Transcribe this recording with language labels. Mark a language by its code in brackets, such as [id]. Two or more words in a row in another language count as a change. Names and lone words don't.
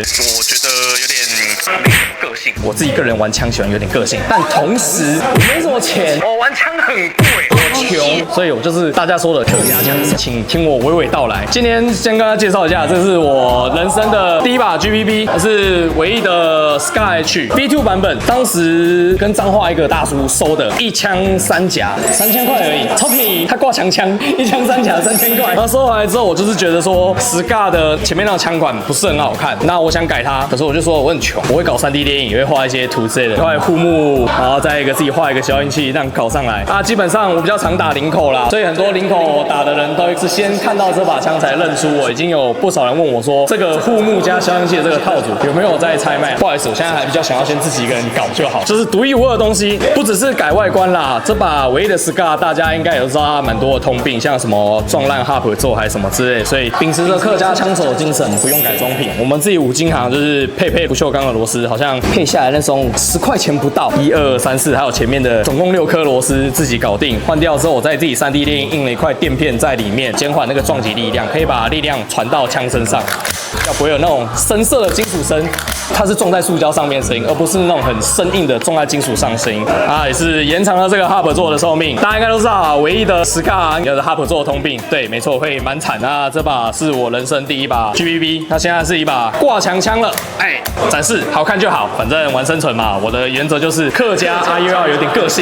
[zh] 我覺得有點個性。我自己個人玩槍喜歡有點個性，但同時我沒什麼錢，我玩槍很貴，我窮，所以我就是大家說的客家槍。請聽我娓娓道來。今天先跟大家介紹一下，这是我人生的第一把 GPP， 是唯一的 Scar H B2 版本，当时跟彰化一個大叔收的，一槍三夾，3000塊而已，超便宜。他掛強槍，一槍三夾3000塊。然後收回來之後，我就是覺得說 Scar 的前面那個槍款不是很好看，那我想改它，可是我就說我很窮，我會搞3D 電影，也會畫一些圖之類的，畫護目，然後再自己畫一個消音器，這樣搞上來。基本上我比較常打林口啦，所以很多林口打的人都是先看到這把槍才認出我。已經有不少人問我說，這個護目加消音器的這個套組有沒有在拆賣？不好意思，我現在還比較想要先自己一個人搞就好，就是獨一無二的東西，不只是改外觀啦。這把唯一的 Scar 大家應該也都知道，它蠻多的通病，像什麼撞爛 Hub 座還是什麼之類的，所以秉持着客家槍手的精神，不用改裝品。我們自己五金行就是配不鏽鋼的螺絲，好像配下來那種10塊錢不到，1、2、3、4，還有前面的總共6顆螺絲自己搞定。換掉之後，我再自己3D 列印了一塊墊片在裡面，減緩那個撞擊力量，可以把力量傳到槍身上，要不會有那種深色的金屬聲。它是撞在塑膠上面的聲音，而不是那種很生硬的撞在金屬上的聲音。也是延長了這個 Hub 座的壽命。大家應該都知道，唯一的 Scar 有的 Hub 座的通病，對，沒錯，會蠻慘。那這把是我人生第一把 GPP， 它現在是一把掛牆槍了。展示好看就好，反正玩生存嘛。我的原則就是客家又要有點個性。